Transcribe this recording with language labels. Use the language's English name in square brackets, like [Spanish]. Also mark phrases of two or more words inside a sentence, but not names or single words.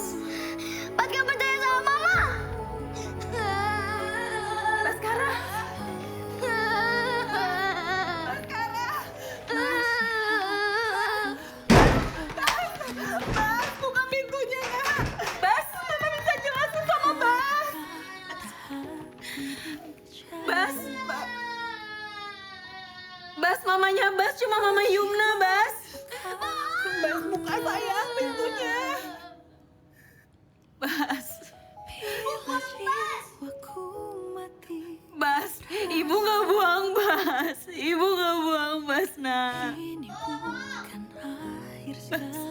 [Indonesian] Bas gak percaya sama Mama. Baskara. Bas, buka pintunya, Nak. Bas, Mama bisa jelasin sama Bas. Bas. Bas, mamanya Bas cuma Mama Yumna, Bas. Bas, buka sayang pintunya. Bas. Bas, Ibu nggak buang Bas. Ibu nggak buang Bas, Nak. Bas.